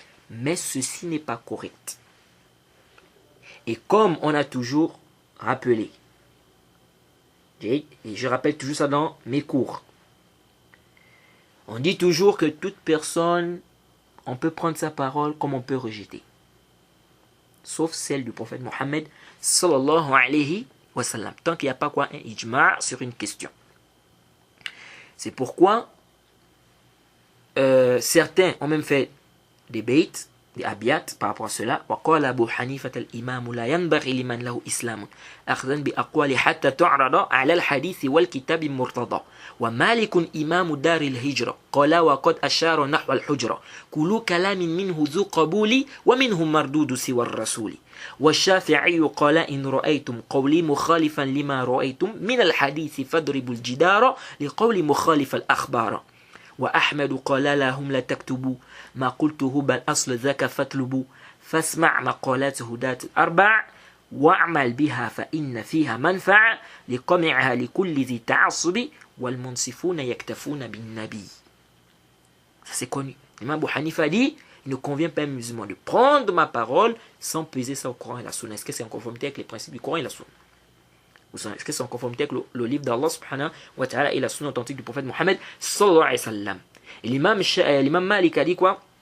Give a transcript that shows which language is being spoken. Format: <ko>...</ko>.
<fr>Mais ceci n'est pas correct. Et comme on a toujours rappelé, et je rappelle toujours ça dans mes cours, on dit toujours que toute personne, on peut prendre sa parole comme on peut rejeter. Sauf celle du prophète Mohammed sallallahu alayhi wa sallam. Tant qu'il n'y a pas quoi un ijma' sur une question. C'est pourquoi certains ont même fait des baits, des abiyat par rapport à cela.</fr> <ar>وقال أبو حنيفة الإمام لا ينبغي لمن له إسلام أخذا بأقوال حتى تعرض على الحديث والكتاب مرتضى ومالك إمام دار الهجرة قال وقد أشار نحو الحجرة كل كلام منه ذو قبول ومنه مردود سوى الرسول والشافعي قال إن رأيتم قولي مخالفا لما رأيتم من الحديث فاضربوا الجدار لقول مخالف الأخبار وأحمد قال لهم لا تكتبوا ما قلته بل أصل ذاك فاطلبوا فاسمع مقالات هداة الأربع واعمل بها فإن فيها منفعة لقمعها لكل ذي تعصب والمنصفون يكتفون بالنبي.</ar> <fr>Ça c'est connu. L'imam Abu Hanifa dit il ne convient pas à un musulman de prendre ma parole sans peser ça au Coran et la Sunna. Est-ce que c'est en conformité avec les principes du Coran et la Sunna? Est-ce que c'est en conformité avec le livre d'Allah subhanahu wa ta'ala et la sunna authentique du prophète Mohammed sallallahu alayhi wa sallam? Et l'imam Malik a dit quoi?</fr>